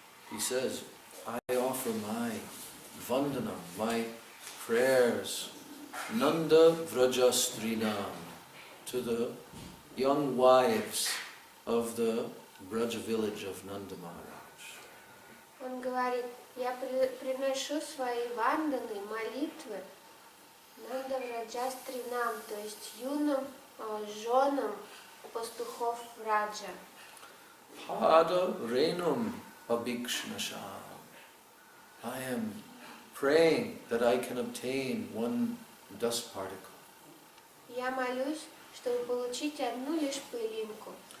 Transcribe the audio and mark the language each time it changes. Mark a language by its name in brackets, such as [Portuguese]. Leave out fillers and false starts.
[English] He says, I offer my vandanam, my prayers, Nanda Vrajastrinam, to the young wives of the Braja village of Nanda Maharaj. [Russian] Он говорит, я приношу свои ванданы, молитвы Нандавраджастринам, то есть юным женам пастухов Раджа. [Sanskrit] Pada renum abhikshnasham. [English] I am praying that I can obtain one dust particle. [Russian] Я молюсь, чтобы получить одну лишь пылинку.